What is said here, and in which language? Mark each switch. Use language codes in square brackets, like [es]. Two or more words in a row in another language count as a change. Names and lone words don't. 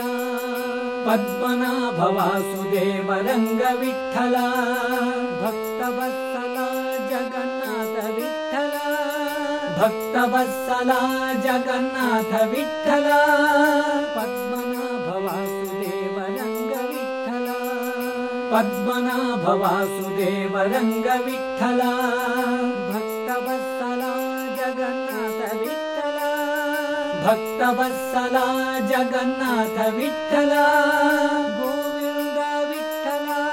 [kn] ಪದ್ಮನಾಭ ವಾಸುದೇವ ರಂಗ ವಿಠಲ. ಭಕ್ತವತ್ಸಲ ಜಗನ್ನಾಥ ವಿಠಲ. ಭಕ್ತವತ್ಸಲ ಜಗನ್ನಾಥ ವಿಠಲ. [mr] ಪದ್ಮನಾಭ पद्मनाभ वासुदेव रंग विठ्ठल भक्तवत्सला जगन्नाथ विठ्ठल भक्तवत्सला जगन्नाथ विठ्ठल गोविंद विठ्ठल